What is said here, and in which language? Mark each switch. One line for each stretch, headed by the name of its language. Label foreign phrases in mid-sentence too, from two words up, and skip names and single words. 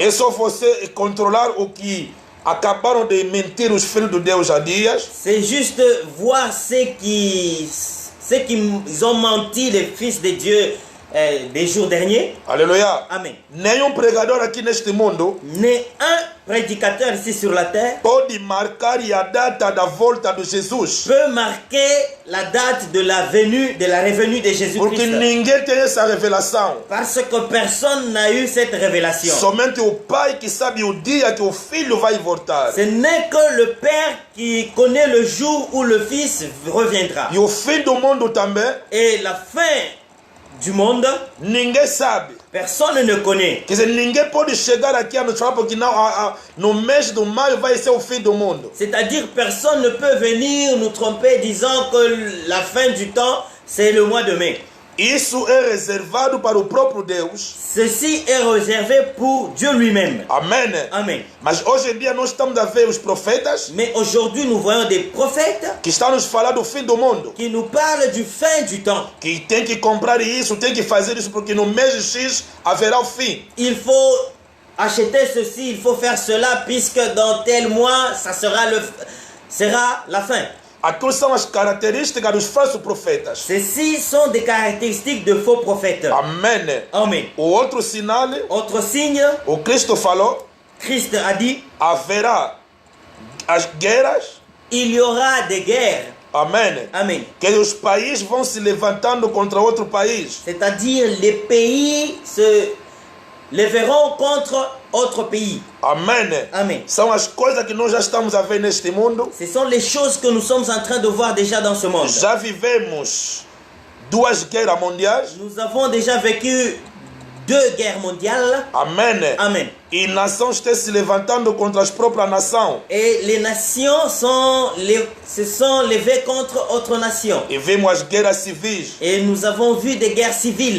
Portuguese: É só você controlar o que acabaram de mentir os filhos de Deus há dias.
French: C'est juste voir ceux qui ont menti, les fils de Dieu, des jours derniers.
Portuguese: Aleluia.
French: Amen.
Portuguese: Nenhum pregador aqui neste mundo
French: Né un prédicateur ici sur la terre
Portuguese: pode marcar a data da volta de Jesus.
French: peut marquer la date de la venue, de la revenue de
Portuguese: Porque
French: Jésus-Christ.
Portuguese: ninguém tem essa revelação.
French: Parce que personne n'a eu cette révélation.
Portuguese: Somente o pai que sabe o dia que o filho vai voltar.
French: Ce n'est que le Père qui connaît le jour où le Fils reviendra.
Portuguese: E o fim do mundo também,
French: Et la fin du monde,
Portuguese: ninguém sabe.
French: personne ne connaît.
Portuguese: Quer dizer, ninguém pode chegar aqui a nos falar porque não, no mês de maio vai ser o fim do mundo.
French: C'est-à-dire personne ne peut venir nous tromper disant que la fin du temps, c'est le mois de mai.
Portuguese: Isso é reservado para o próprio Deus.
French: Ceci est réservé pour Dieu lui-même.
Portuguese: Amém.
French: Amen.
Portuguese: Mas hoje em dia nós estamos a ver os profetas
French: Mais aujourd'hui, nous voyons des prophètes
Portuguese: que estão nos falando do fim do mundo.
French: qui nous parlent du fin du temps.
Portuguese: Que tem que comprar isso, tem que fazer isso, porque no mês X haverá o fim.
French: Il faut acheter ceci, il faut faire cela, puisque dans tel mois, ça sera la fin.
Portuguese: Aquilo são as características dos falsos profetas.
French: Ceci sont des caractéristiques de faux prophètes.
Portuguese: Amém.
French: Amen.
Portuguese: O outro sinal,
French: Autre signe,
Portuguese: o Cristo falou,
French: Christ a dit,
Portuguese: haverá as guerras.
French: il y aura des guerres.
Portuguese: Amém.
French: Amen.
Portuguese: Que os países vão se levantando contra outro país.
French: C'est-à-dire les pays se lèveront contre autres pays.
Portuguese: Amém.
French: Amen.
Portuguese: São as coisas que nós já estamos a ver neste mundo.
French: Ce sont les choses que nous sommes en train de voir déjà dans ce monde.
Portuguese: Já vivemos duas guerras mundiais.
French: Nous avons déjà vécu deux guerres mondiales.
Portuguese: Amen.
French: Amen.
Portuguese: E nações estão se levantando contra as próprias nações.
French: Et les nations se sont levées contre autres nations.
Portuguese: E vimos as guerras civis.
French: Et nous avons vu des guerres civiles.